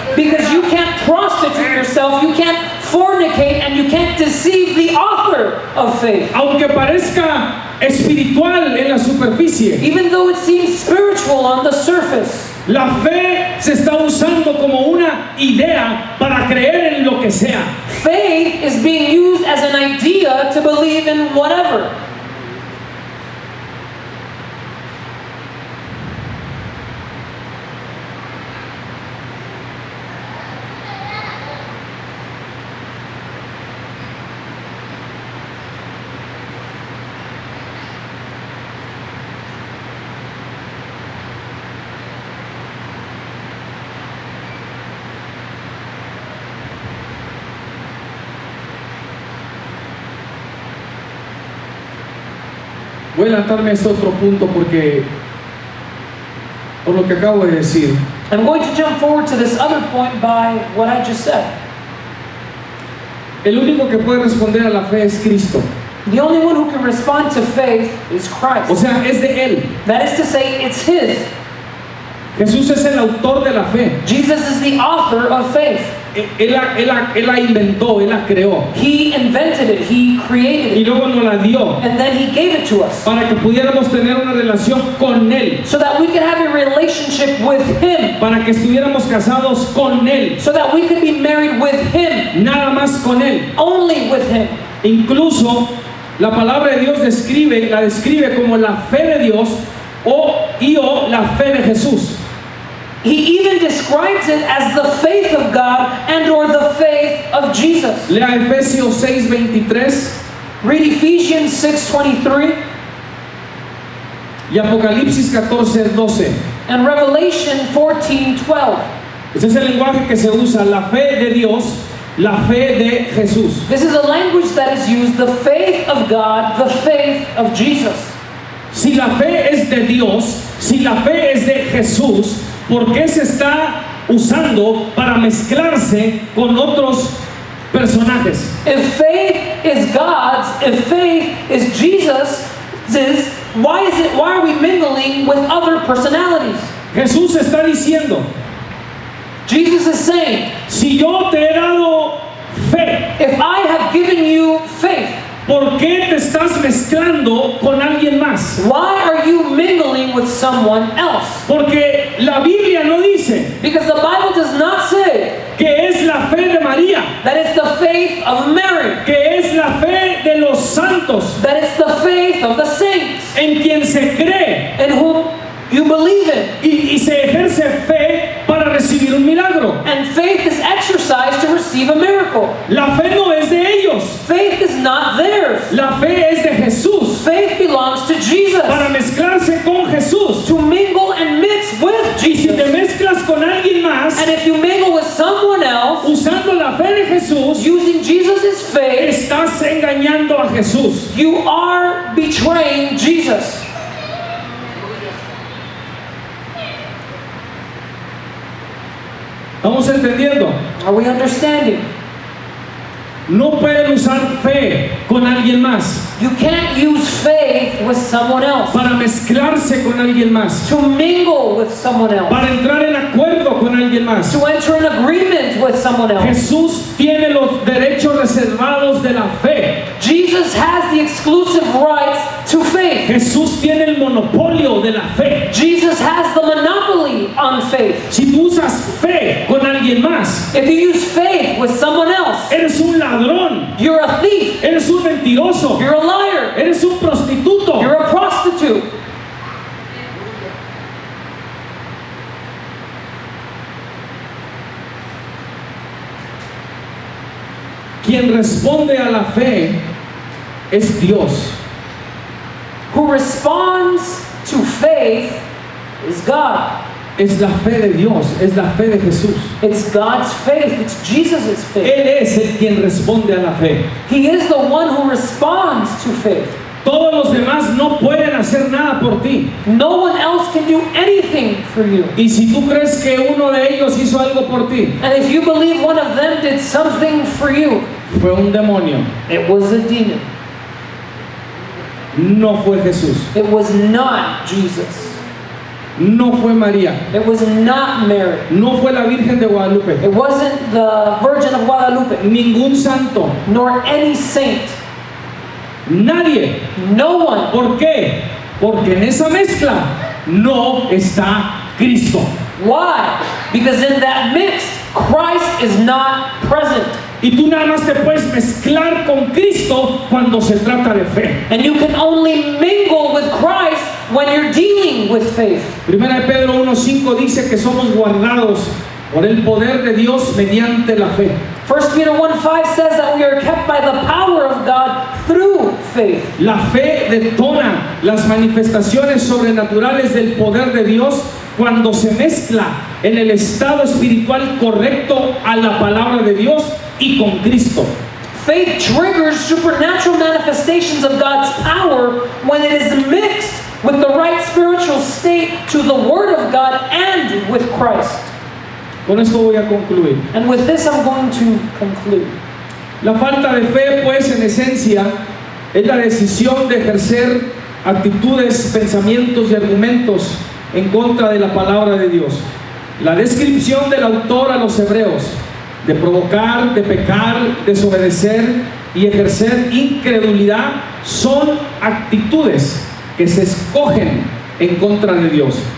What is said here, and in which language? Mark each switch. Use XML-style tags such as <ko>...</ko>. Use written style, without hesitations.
<en>Because you can't prostitute yourself, you can't fornicate, and you can't deceive the author of faith.</en> <es>Aunque parezca espiritual en la superficie,</es> <en>Even though it seems spiritual on the surface,</en> <es>la fe se está usando como una idea para creer en lo que sea.</es> <en>faith is being used as an idea to believe in whatever.</en> <es>Voy a adelantarme a este otro punto porque por lo que acabo de decir.</es> <en>I'm going to jump forward to this other point by what I just said.</en> <es>El único que puede responder a la fe es Cristo.</es> <en>The only one who can respond to faith is Christ.</en> <es>O sea, es de Él.</es> <en>That is to say, it's His.</en> <es>Jesús es el autor de la fe.</es> <en>Jesus is the author of faith.</en> <es>Él la inventó, Él la creó.</es> <en>He invented it. He created</en> <es>Y</es> <en>it.</en> <es>luego nos la dio</es> <en>And then He gave it to us.</en> <es>para que pudiéramos tener una relación con Él.</es> <en>So that we could have a relationship with Him.</en> <es>Para que estuviéramos casados con Él.</es> <en>So that we could be married with Him.</en> <es>Nada más con Él.</es> <en>Only with Him.</en> <es>Incluso la palabra de Dios la describe como la fe de Dios o la fe de Jesús.</es> <en>He even describes it as the faith of God and or the faith of Jesus.</en> <es>Lea Efesios 6:23.</es> <en>Read Ephesians 6:23.</en> <es>y Apocalipsis 14:12.</es> <en>and Revelation 14:12.</en> <es>Ese es el lenguaje que se usa, la fe de Dios, la fe de Jesús.</es> <en>This is a language that is used, the faith of God, the faith of Jesus.</en> <es>Si la fe es de Dios, si la fe es de Jesús, ¿por qué se está usando para mezclarse con otros personajes?</es> <en>If faith is God's, if faith is Jesus', why are we mingling with other personalities?</en> <es>Jesús está diciendo,</es> <en>Jesus is saying,</en> <es>si yo te he dado fe,</es> <en>if I have given you faith,</en> <es>¿por qué te estás mezclando con alguien más?</es> <en>why are you mingling with someone else?</en> <es>Porque la Biblia no dice</es> <en>Because the Bible does not say</en> <es>que es la fe de María,</es> <en>that it's the faith of Mary,</en> <es>que es la fe de los santos,</es> <en>that it's the faith of the saints,</en> <es>en quien se cree</es> <en>in whom you believe in.</en> <es>y se ejerce fe para recibir un milagro.</es> <en>And faith is exercised to receive a miracle.</en> <es>La fe no es de ellos,</es> <en>Faith is not theirs.</en> <es>la fe es de Jesús,</es> <en>Faith belongs to Jesus.</en> <es>para mezclarse con Jesús.</es> <en>To mingle and mix with</en> <es>Y si te</es> <en>Jesus.</en> <es>mezclas con alguien más,</es> <en>And if you mingle with someone else,</en> <es>usando la fe de Jesús,</es> <en>using Jesus' faith,</en> <es>estás engañando a Jesús.</es> <en>you are betraying Jesus.</en> <es>¿Estamos entendiendo?</es> <en>Are we understanding?</en> <es>No pueden usar fe con alguien más</es> <en>You can't use faith with someone else.</en> <es>para mezclarse con alguien más,</es> <en>To mingle with someone else.</en> <es>para entrar en acuerdo con alguien más.</es> <en>To enter an agreement with someone else.</en> <es>Jesús tiene los derechos reservados de la fe.</es> <en>Jesus has the exclusive rights to faith.</en> <es>Jesús tiene el monopolio de la fe.</es> <en>Jesus has the monopoly on faith.</en> <es>Si tú usas fe con alguien más,</es> <en>If you use faith with someone else,</en> <es>eres un ladrón,</es> <en>you're a thief,</en> <es>eres un mentiroso,</es> <en>you're a liar,</en> <es>eres un prostituto.</es> <en>you're a prostitute.</en> <es>Quien responde a la fe es Dios.</es> <en>Who responds to faith is God.</en> <es>Es la fe de Dios, es la fe de Jesús.</es> <en>It's God's faith, it's Jesus' faith.</en> <es>Él es el quien responde a la fe.</es> <en>He is the one who responds to faith.</en> <es>Todos los demás no pueden hacer nada por ti.</es> <en>No one else can do anything for you.</en> <es>Y si tú crees que uno de ellos hizo algo por ti,</es> <en>And if you believe one of them did something for you,</en> <es>fue un demonio,</es> <en>it was a demon.</en> <es>no fue Jesús,</es> <en>It was not Jesus.</en> <es>no fue María,</es> <en>It was not Mary.</en> <es>no fue la Virgen de Guadalupe,</es> <en>It wasn't the Virgin of Guadalupe,</en> <es>ningún santo,</es> <en>nor any saint.</en> <es>nadie.</es> <en>No one.</en> <es>¿Por qué? Porque en esa mezcla no está Cristo.</es> <en>Why? Because in that mix, Christ is not present.</en> <es>Y tú nada más te puedes mezclar con Cristo cuando se trata de fe.</es> <en>And you can only mingle with Christ when you're dealing with faith.</en> <es>Primera de Pedro 1:5 dice que somos guardados por el poder de Dios mediante la fe.</es> <en>1 Peter 1:5 says that we are kept by the power of God through faith.</en> <es>La fe detona las manifestaciones sobrenaturales del poder de Dios cuando se mezcla en el estado espiritual correcto a la palabra de Dios y con Cristo.</es> <en>Faith triggers supernatural manifestations of God's power when it is mixed with the right spiritual state to the Word of God and with Christ.</en> <es>Con esto voy a concluir.</es> <en>And with this I'm going to conclude.</en> <es>La falta de fe, pues, en esencia, es la decisión de ejercer actitudes, pensamientos y argumentos en contra de la palabra de Dios. La descripción del autor a los hebreos de provocar, de pecar, desobedecer y ejercer incredulidad son actitudes que se escogen en contra de Dios.</es>